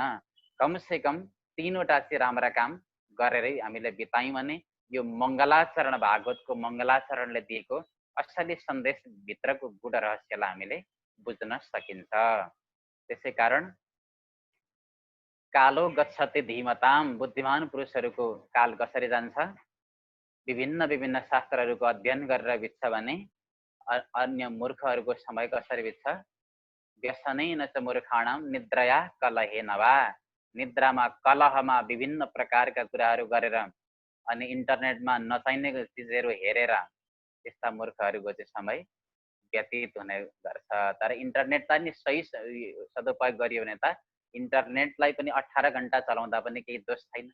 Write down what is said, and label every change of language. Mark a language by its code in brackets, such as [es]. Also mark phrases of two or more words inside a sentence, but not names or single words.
[ne] कमसेकम 3वटा चाहिँ राम्रा काम गरेरै हामीले बितायौँ भने यो मङ्गलाचरण, भागवतको मङ्गलाचरणले दिएको असली सन्देश भित्रको गुड रहस्यलाई हामीले बुझ्न सकिन्छ। त्यसै कारण [sa] कालो गच्छति धीमताम, [ne] बुद्धिमान पुरुषहरूको काल कसरी जान्छ, विभिन्न विभिन्न शास्त्रहरूको अध्ययन गरेर बित्छ भने अन्य मूर्खहरूको समय कसरी बित्छ, [sa] व्यसनैन च मूर्खाणाम निद्रया कलहेन वा। [ne] निद्रामा, कलहमा, विभिन्न प्रकारका कुराहरू गरेर अनि इन्टरनेटमा नचाहिने चिजहरू हेरेर त्यस्ता मूर्खहरूको चाहिँ समय व्यतीत हुने गर्छ। तर इन्टरनेटलाई नि सही सदुपयोग गरियो भने त इन्टरनेटलाई पनि 18 घन्टा चलाउँदा पनि केही दोष छैन।